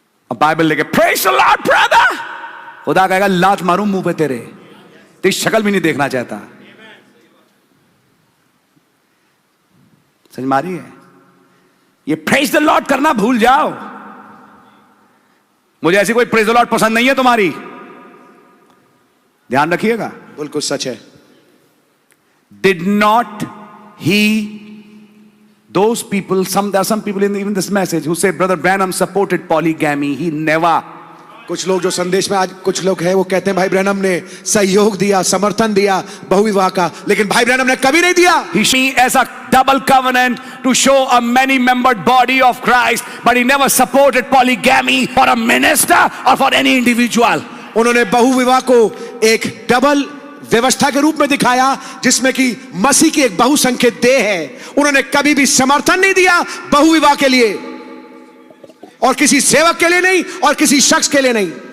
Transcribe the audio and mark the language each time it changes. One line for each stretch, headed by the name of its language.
Hindi: अब बाइबल लेके
English: praise the lord brother,
Hindi: खुदा कहेगा लात मारूं मुंह पे तेरे, तेरी शक्ल भी नहीं देखना चाहता। समझ मारी है? ये प्रेज द लॉर्ड करना भूल जाओ। मुझे ऐसी कोई प्रेज द लॉर्ड पसंद नहीं है तुम्हारी, ध्यान रखिएगा। बिल्कुल सच है।
English: Did not he, those people, there are some people in even this message who say Brother Branham supported polygamy. He never.
Hindi: कुछ लोग जो संदेश में आज कुछ लोग हैं वो कहते हैं भाई ब्रैनम ने सहयोग दिया, समर्थन दिया बहुविवाह का, लेकिन भाई ब्रैनम ने कभी नहीं दिया।
English: He as a double covenant to show a many-membered body of Christ, but he never supported polygamy for a minister or for any individual.
Hindi: उन्होंने बहुविवाह को एक डबल व्यवस्था के रूप में दिखाया जिसमें कि मसीह की एक बहुसंख्यक देह है। उन्होंने कभी भी समर्थन नहीं दिया बहुविवाह के लिए, और किसी सेवक के लिए नहीं और किसी शख्स के लिए नहीं।